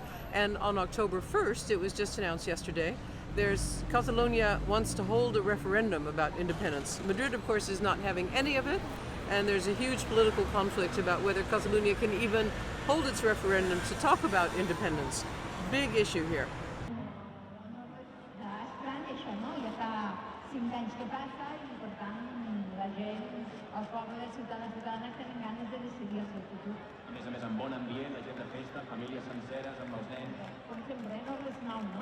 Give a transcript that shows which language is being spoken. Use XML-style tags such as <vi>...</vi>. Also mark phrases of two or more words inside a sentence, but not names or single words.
<en>And on October 1st, it was just announced yesterday, Catalonia wants to hold a referendum about independence. Madrid, of course, is not having any of it, and there's a huge political conflict about whether Catalonia can even hold its referendum to talk about independence. Big issue here.</en> <ca>Estrany això, no? Ja fa 5 anys que passa i, per tant, la gent, el poble, ciutadans i ciutadanes tenen ganes de decidir el seu futur. A més, amb bon ambient, la gent de festa, famílies senceres, amb els nens. Com sempre, no res nou, no?</ca>